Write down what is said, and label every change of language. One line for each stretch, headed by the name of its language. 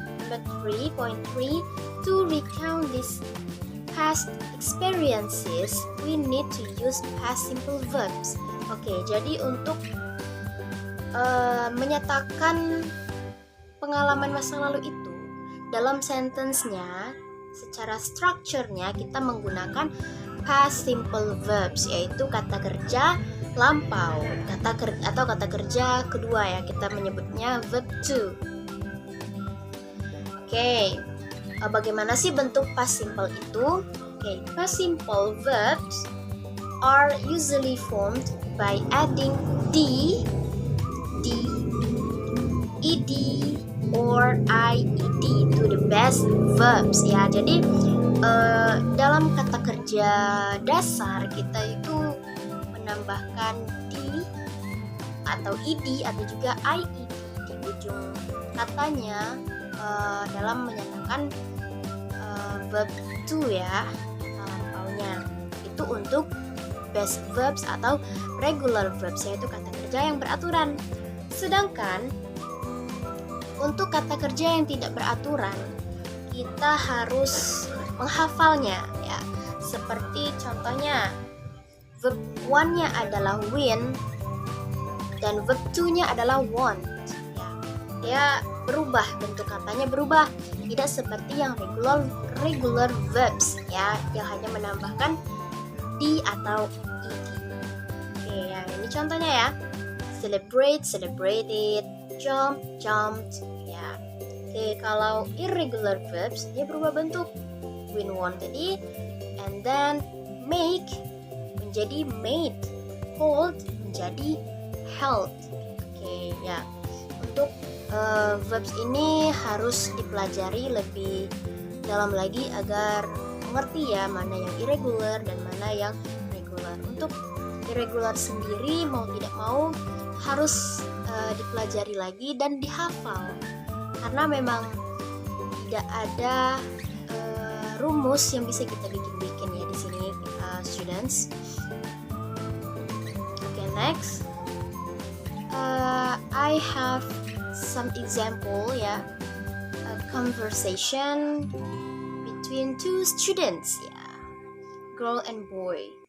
English: Number 3.3, to recount these past experiences, we need to use past simple verbs.
Indonesian: Oke, jadi untuk menyatakan pengalaman masa lalu itu dalam sentence-nya, secara strukturnya kita menggunakan past simple verbs, yaitu kata kerja lampau, kata kerja kedua ya, kita menyebutnya verb to. Oke, bagaimana sih bentuk past simple itu?
English: Oke, past simple verbs are usually formed by adding d, ed, or ied to the past verbs ya.
Indonesian: Jadi dalam kata kerja dasar kita itu menambahkan d atau ed atau juga ied di ujung katanya dalam menyatakan verb to ya, kata lampaunya. Itu untuk base verbs atau regular verbs, yaitu kata kerja yang beraturan. Sedangkan untuk kata kerja yang tidak beraturan, kita harus menghafalnya ya. Seperti contohnya verb one-nya adalah win dan verb two-nya adalah want. Ya, berubah, bentuk katanya berubah, tidak seperti yang regular verbs ya, yang hanya menambahkan d atau ed. Oke, yang ini contohnya ya.
English: Celebrate, celebrated, jump, jumped ya.
Indonesian: Oke, kalau irregular verbs dia berubah bentuk. Win, won tadi,
English: and then
Indonesian: make menjadi made, hold menjadi held. Oke, ya. Untuk verbs ini harus dipelajari lebih dalam lagi agar mengerti ya mana yang irregular dan mana yang regular. Untuk irregular sendiri mau tidak mau harus dipelajari lagi dan dihafal, karena memang tidak ada rumus yang bisa kita bikin-bikin ya di sini students.
English: Okay, next I have some example ya, a conversation between two students ya, girl and boy.